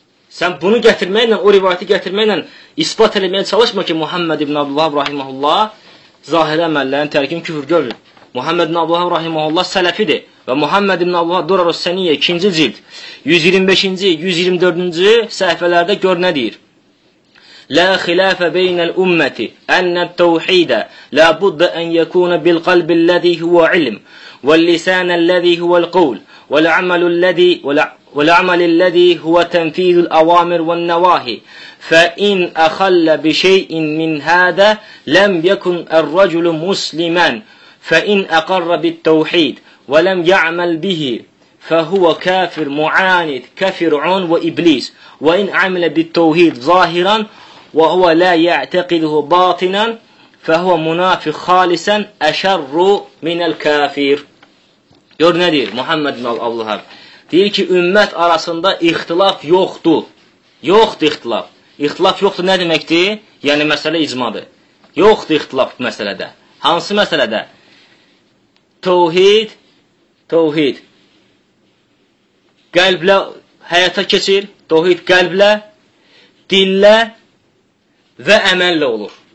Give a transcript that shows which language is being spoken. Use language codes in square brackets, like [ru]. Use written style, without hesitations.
[az] Sən bunu gətirməklə, o rivayəti gətirməklə ispat eləməyə çalışma ki, Muhammed ibn Abdülvahab Rahiməhullah zahir əməllərin tərkini küfür görür. Muhammed ibn Abdülvahab Rahiməhullah sələfidir və Muhammed ibn Abdülvahab Durarus Səniyyə 2-ci cild 125-ci, 124-cü səhifələrdə gör nə deyir. [ar] Lə xilafə beynəl ümməti ənəd təvxidə lə buddə ən yəkuna bil qalbilləzi huvə ilm və lisanəlləzi huvə l-qul və l-əməlilləzi وَلَعْمَلِ الَّذِي هُوَ تَنْفِيذُ الْأَوَامِرِ وَالنَّوَاهِ فَإِنْ أَخَلَّ بِشَيْءٍ مِّنْ هَذَا لَمْ يَكُنْ الرَّجُلُ مُسْلِمًا فَإِنْ أَقَرَّ بِالتَّوْحِيدِ وَلَمْ يَعْمَلْ بِهِ فَهُوَ كَافِر مُعَانِد كَفِرْعُون وَإِبْلِيس وَإِنْ عَمِلَ بِالتَّوْحِيدِ ظَاهِرًا وَهُوَ لَا يَعْتَقِدُهُ بَاطِنًا فَهُوَ مُنَافِق خَالِصًا أَشَرُّ مِنَ الْكَافِرِ [az] يور nedir Muhammed ibn Abdülvahab deyir ki, ümmət arasında ixtilaf yoxdur. Yoxdur ixtilaf. İxtilaf yoxdur nə deməkdir? Yəni, məsələ icmadır. Yoxdur ixtilaf bu məsələdə. Hansı məsələdə? Tövhid. Qəlblə həyata keçir. Tövhid qəlblə, dillə və əməllə olur.